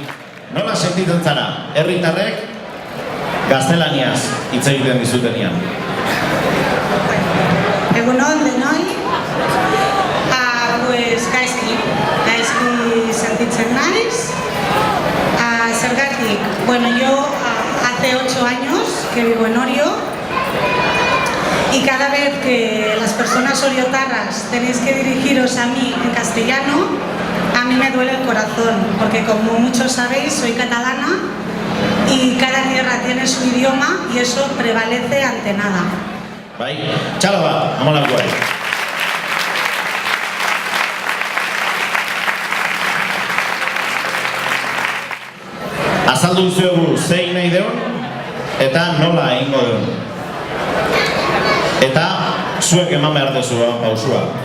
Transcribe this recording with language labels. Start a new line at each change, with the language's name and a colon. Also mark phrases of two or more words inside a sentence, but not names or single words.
Basque: Nola sentitzen zara, herritarrek gaztelaniaz hitz egiten dizutenian? Egunon denoi, gaizki sentitzen naiz. Zergatik,
Spanish: yo hace 8 años que vivo en Orio y cada vez que las personas oriotarras tenéis que dirigiros a mí en castellano, a mí me duele el corazón, porque como muchos sabéis, soy catalana y cada tierra tiene su idioma y eso prevalece ante nada.
Basque: Bai, txalo bat, amolakoa. Azaldu zuegu zein nahi deun eta nola egingo deun. Eta zuek eman behar dezua pausua.